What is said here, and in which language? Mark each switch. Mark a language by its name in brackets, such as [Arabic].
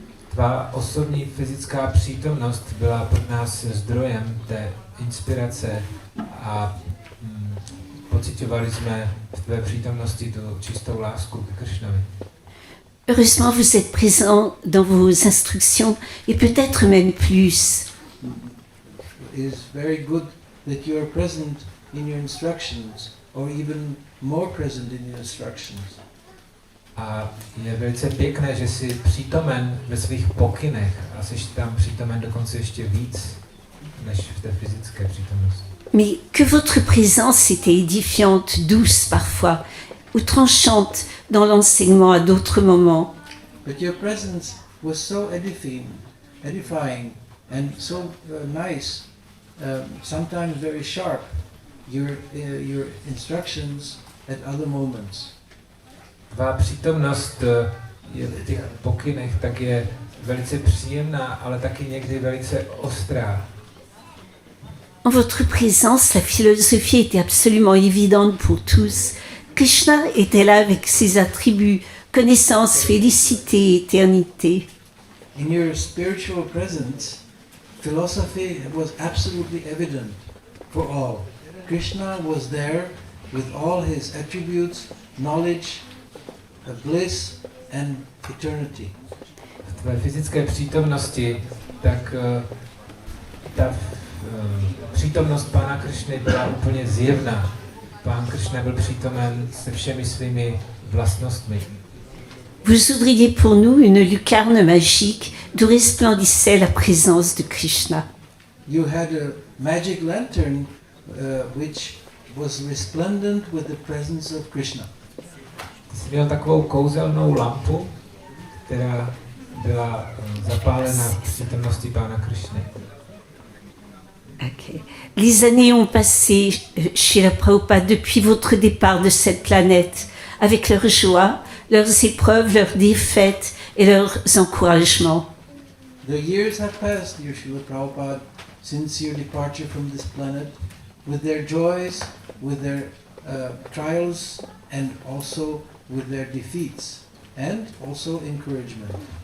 [Czech] Tvá osobní fyzická přítomnost byla pro nás zdrojem té inspirace a pociťovali jsme v tvé přítomnosti tu čistou lásku k Krishnovi. [French] Heureusement, vous êtes présent dans vos instructions et peut-être même plus. [English] It is very good that you are present in your instructions, or even more present in your instructions. [Czech] A je velice pěkné, že jsi přítomen ve svých pokynech a jsi tam přítomen dokonce ještě víc, než v té fyzické přítomnosti. [French] Mais que votre présence était édifiante, douce parfois, ou tranchante dans l'enseignement à d'autres moments. [English] But your presence was so edifying and so nice, sometimes very sharp, your instructions at other moments. [Czech] Tvá přítomnost je v těch pokynech tak je velice příjemná, ale taky někdy velice ostrá. [French] En votre présence, la philosophie était absolument évidente pour tous. Krishna était là avec ses attributs, connaissance, félicité, éternité. [English] In your spiritual presence, philosophy was absolutely evident for all. Krishna was there with all his attributes, knowledge, bliss and eternity. [Czech] V tvé fyzické přítomnosti, tak ta přítomnost Pána Krišny byla úplně zjevná. Pán Krišna byl přítomen se všemi svými vlastnostmi. [French] Vous ouvriez pour nous une lucarne magique d'où resplendissait la présence de Krishna. [English] You had a magic lantern which was resplendent with the presence of Krishna. [Czech] Jsi měl takovou kouzelnou lampu, která byla zapálena v přítomnosti Pána Krišny. Okay. [French] Les années ont passé chez la Prabhupada depuis votre départ de cette planète, avec leurs joies, leurs épreuves, leurs défaites et leurs encouragements. [English] The years have passed, dear Srila Prabhupada, since your departure from this planet, with their joys, with their trials and also with their defeats and also encouragement.